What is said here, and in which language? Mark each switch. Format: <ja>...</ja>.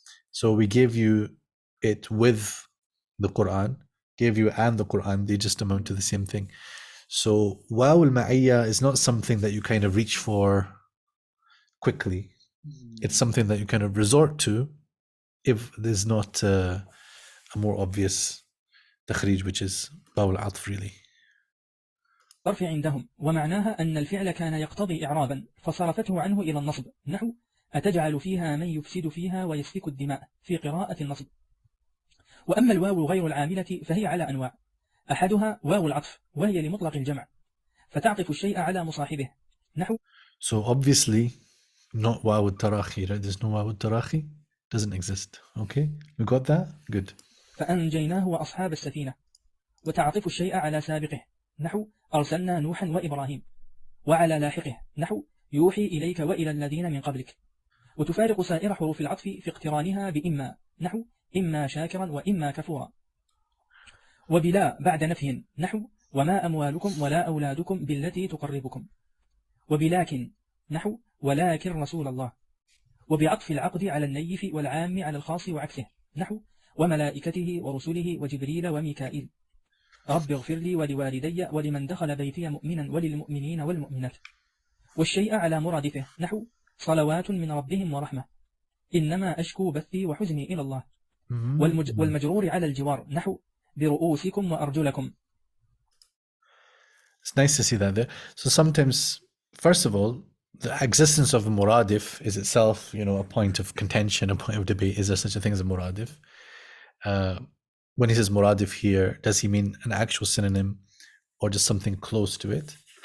<en>So we gave you it with the Quran, gave you and the Quran, they just amount to the same thing. So waw al-ma'iyya is not something that you kind of reach for quickly. It's something that you kind of resort to if there's not a more obvious takhrij, which is waw al-atf really.</en> <ar>الصرف عندهم ومعناها أن الفعل كان يقتضي إعرابا فصرفته عنه إلى النصب نحو أتجعل فيها من يفسد فيها ويسفك الدماء في قراءة النصب. وأما الواو غير العاملة فهي على أنواع، أحدها واو العطف وهي لمطلق الجمع فتعطف الشيء على مصاحبه نحو.</ar> <en>So obviously not waw al-tarahi, right? There's no waw al-tarahi, doesn't exist. Okay, we got that? Good.</en> <ar>فأنجيناه وأصحاب السفينة. وتعطف الشيء على سابقه نحو أرسلنا نوحا وإبراهيم، وعلى لاحقه نحو يوحي إليك وإلى الذين من قبلك. وتفارق سائر حروف العطف في اقترانها بإما نحو إما شاكرا وإما كفورا. وبلا بعد نفي نحو وما أموالكم ولا أولادكم بالتي تقربكم. وبلاكن نحو ولكن رسول الله. وبعطف العقد على النيف والعام على الخاص وعكسه نحو وملائكته ورسله وجبريل وميكائيل. رب اغفر لي ولوالدي ولمن دخل بيتي مؤمنا وللمؤمنين والمؤمنات. والشيء على مرادفه نحو صلوات من ربهم ورحمة إنما أشكو بثي وحزني إلى الله. والمجرور على الجوار نحو برؤوسكم وأرجلكم.</ar> <en>It's nice to see that there. So sometimes, first of all, the existence of a muradif is itself, a point of contention, a point of debate. Is there such a thing as a muradif? When he says muradif here, does he mean an actual synonym or just something close to it?</en>